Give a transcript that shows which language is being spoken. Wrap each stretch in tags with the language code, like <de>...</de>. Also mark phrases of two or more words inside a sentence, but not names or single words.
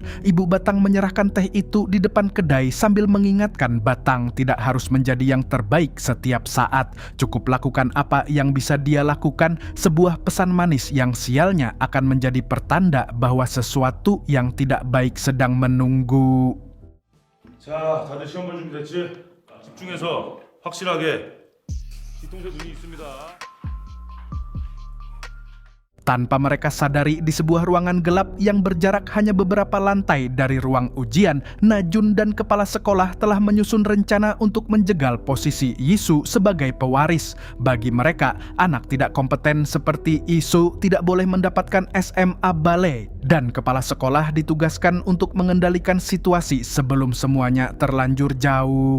<id>Ibu Batang menyerahkan teh itu di depan kedai sambil mengingatkan Batang tidak harus menjadi yang terbaik setiap saat. Cukup lakukan apa yang bisa dia lakukan, sebuah pesan manis yang sialnya akan menjadi pertanda bahwa sesuatu yang tidak baik sedang menunggu.</id> <ko>자, 다들 시험 볼 준비 됐지? 집중해서 확실하게 뒤통수에 눈이 있습니다.</ko> <id>Tanpa mereka sadari, di sebuah ruangan gelap yang berjarak hanya beberapa lantai dari ruang ujian, Najun dan kepala sekolah telah menyusun rencana untuk menjegal posisi Yisu sebagai pewaris. Bagi mereka, anak tidak kompeten seperti Yisu tidak boleh mendapatkan SMA ballet, dan kepala sekolah ditugaskan untuk mengendalikan situasi sebelum semuanya terlanjur jauh.</id>